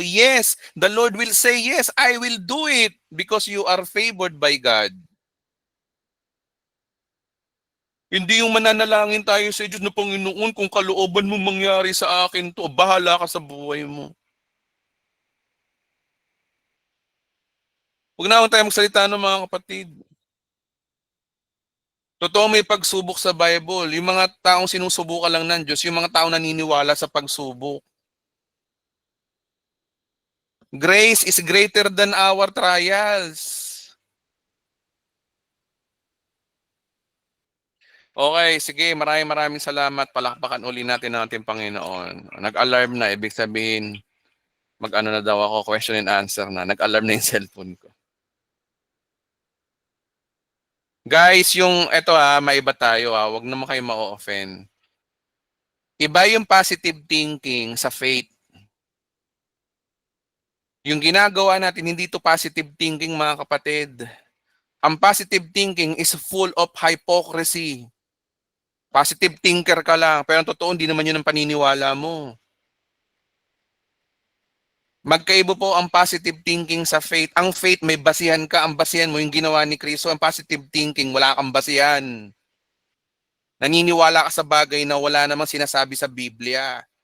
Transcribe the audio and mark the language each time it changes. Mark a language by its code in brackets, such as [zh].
[en] Yes, the Lord will say, yes, I will do it because you are favored by God. [tl] Hindi yung mananalangin tayo sa Diyos na Panginoon, kung kalooban mo mangyari sa akin to, bahala ka sa buhay mo. Huwag na akong tayo magsalita ng mga kapatid. Totoo may pagsubok sa Bible. Yung mga taong sinusubukan lang ng Diyos, yung mga taong naniniwala sa pagsubok. [en] Grace is greater than our trials. [tl] Okay, sige, maraming salamat. Palakpakan uli natin ang ating Panginoon. Nag-alarm na, ibig sabihin, mag-ano na daw ako, question and answer na. Nag-alarm na yung cellphone ko. Guys, eto maiba tayo wag naman kayo ma-offend. Iba yung positive thinking sa faith. Yung ginagawa natin, hindi to positive thinking mga kapatid. [en] Ang positive thinking is full of hypocrisy. [tl] Positive thinker ka lang, pero ang totoo, hindi naman yun ang paniniwala mo. Magkaiba po ang positive thinking sa faith. Ang faith, may basihan ka. Ang basihan mo, yung ginawa ni Kristo. Ang positive thinking, wala kang basihan. Naniniwala ka sa bagay na wala namang sinasabi sa Biblia.